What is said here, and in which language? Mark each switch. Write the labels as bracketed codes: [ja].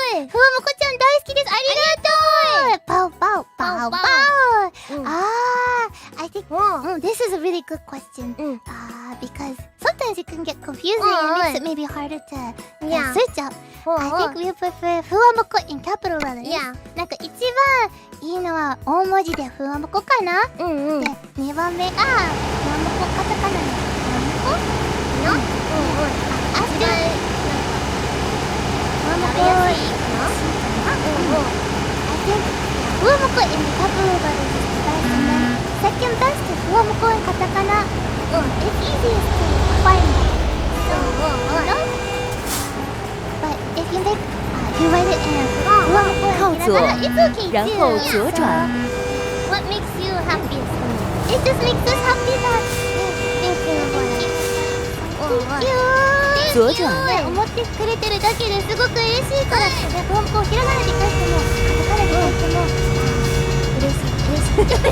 [ja] Fuwamoko-chan 大好きです。ありがとう。 [en] Bow. I think this is a really good question. Because sometimes it can get confusing and makes it maybe harder to Yeah. search out. I think we prefer ふわもこ in capital letters. Yeah. [ja] なんか一番いいのは大文字でふわもこかな。で、2番目がふわもこカタカナのふわもこの。あとふわもこいいかな。 [en] I think ふわもこ in the capital letters is the best. And then second best is ふわもこ in カタカナ. It's easiest to find that. But if you make you write it in ふわもこ in [zh] 靠左 [en] hiragana, it's okay [zh] 然 [en] too. [zh] 后左转， [en] what makes you happiest? It just makes us happy that Thinking about it. thank you. [zh] 左转， [ja] ね、思ってくれてるだけですごく嬉しいから、ふわもこをひらがなで書いてもカタカナで書いても嬉しい。